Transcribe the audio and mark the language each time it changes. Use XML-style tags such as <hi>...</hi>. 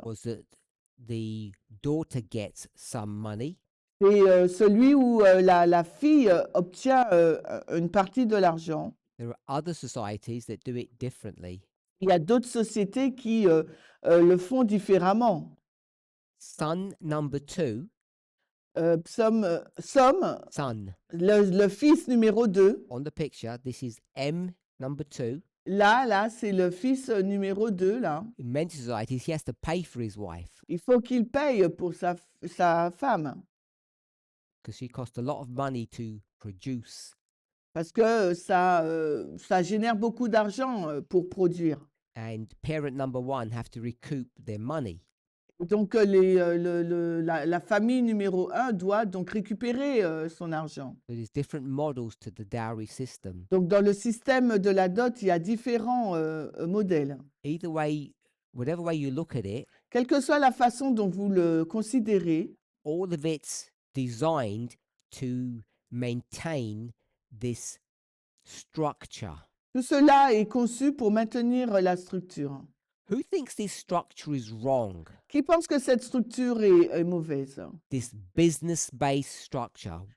<en>was that the daughter gets some money,</en> <fr>c'est celui où la fille obtient une partie de l'argent.</fr> <en>there are other societies that do it differently.</en> <fr>Il y a d'autres sociétés qui le font différemment.</fr> <en>Son number 2,</en> <fr>Somme,</fr> <en>son,</en> <fr>le fils numéro 2,</fr> <en>on the picture, this is M number 2.</en> <fr>là, c'est le fils numéro 2, là.</fr> <en>In many societies, he has to pay for his wife</en> <fr>Il faut qu'il paye pour sa femme</fr> <en>because she cost a lot of money to produce.</en> <fr>parce que ça génère beaucoup d'argent pour produire.</fr> <en>And parent number 1 have to recoup their money.</en> <fr>Donc, la famille numéro 1 doit donc récupérer son argent.</fr> <en>So there's different models to the dowry system.</en> <fr>Donc, dans le système de la dot, il y a différents modèles.</fr> <en>Either way, whatever way you look at it,</en> <fr>Quelle que soit la façon dont vous le considérez,</fr> <en>all of it's designed to maintain this structure.</en> <fr>tout cela est conçu pour maintenir la structure.</fr> <en>Who thinks this structure is wrong?</en> <fr>Qui pense que cette structure est mauvaise?</fr> <en>This business-based structure.</en>